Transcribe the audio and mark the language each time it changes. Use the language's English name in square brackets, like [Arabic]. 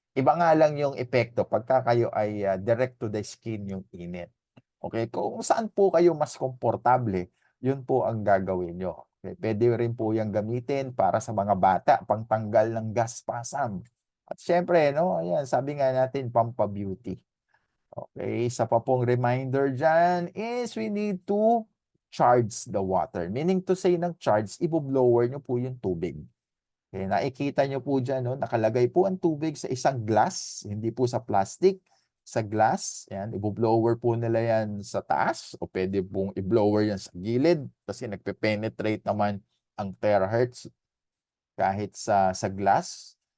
[Filipino] Iba nga lang yung epekto pagka kayo ay [English] direct to the skin [Filipino] yung init. Okay? Kung saan po kayo mas komportable, yun po ang gagawin nyo. Okay? Pwede rin po yung gamitin para sa mga bata, pangtanggal ng gaspasam. At syempre, no, ayan, sabi nga natin, pampabeauty. [English] Okay, [Filipino] isa pa pong [English] reminder dyan is we need to charge the water. Meaning to say [Filipino] ng charge, ibo-blower nyo po yung tubig. Okay, nakikita nyo po dyan, no, nakalagay po ang tubig sa isang glass, hindi po sa plastic, sa glass. Yan, ibo-blower po nila yan sa taas o pwede pong i-blower yan sa gilid kasi nagpe-penetrate naman ang terahertz kahit sa glass.